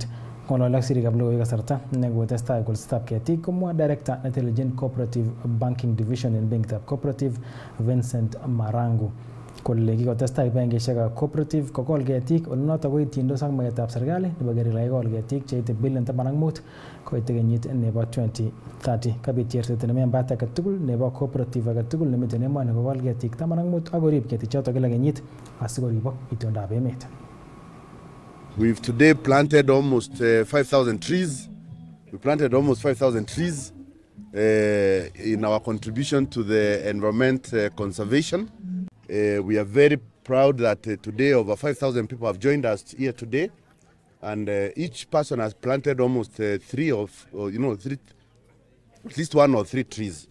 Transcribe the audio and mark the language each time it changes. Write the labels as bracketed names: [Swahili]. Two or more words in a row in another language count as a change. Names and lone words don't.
[Kalenjin] Ng'ololok sirikab logoiwek kasarta nekotestai kolsetab ketik komwa director netelechin Cooperative Banking Division en benkitab Cooperative Vincent Marangu kole kikotestai kibagengeisiekab cooperative kokol ketik ole notok koityindos ak magetab serikali nebo kerik kakikol ketik cheite bilion 15 koite kenyit nebo 2030. Kabit cherset ne membat age tugul nebo cooperative age tugul nemiten emoni kokol ketik 15 ak korib ketichotok kila kenyit asikoribok itondab emet. [English] We've today planted almost 5,000 trees. We planted almost 5,000 trees in our contribution to the environment conservation. We are very proud that today over 5,000 people have joined us here today, and each person has planted almost at least 1 or 3 trees.